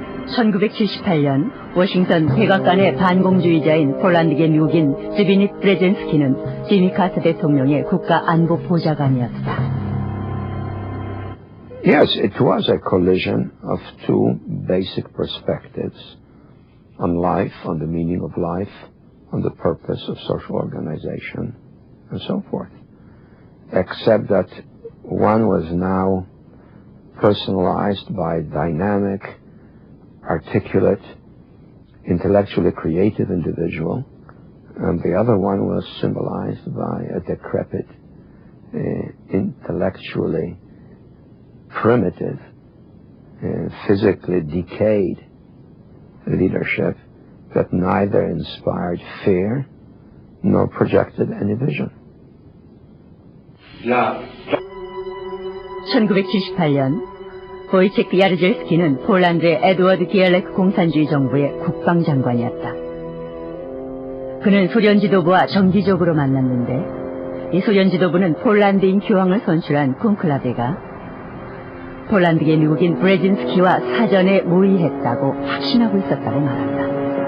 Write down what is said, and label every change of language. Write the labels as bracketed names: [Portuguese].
[Korean] 1978년 워싱턴 백악관의 반공주의자인 폴란드계 미국인 즈비닛 브레젠스키는 지미 카터 대통령의 국가안보보좌관이었다. [English] Yes, it was a collision of two basic perspectives on life, on the meaning of life, on the purpose of social organization, and so forth. Except that one was now personalized by a dynamic, articulate, intellectually creative individual, and the other one was symbolized by a decrepit, intellectually primitive, physically decayed leadership that neither inspired fear nor projected any vision. [Korean] 1978년 보이체크 야르젤스키는 폴란드의 에드워드 기엘레크 공산주의 정부의 국방장관이었다. 그는 소련 지도부와 정기적으로 만났는데 이 소련 지도부는 폴란드인 교황을 선출한 콘클라베가 폴란드계 미국인 브레진스키와 사전에 모의했다고 확신하고 있었다고 말한다.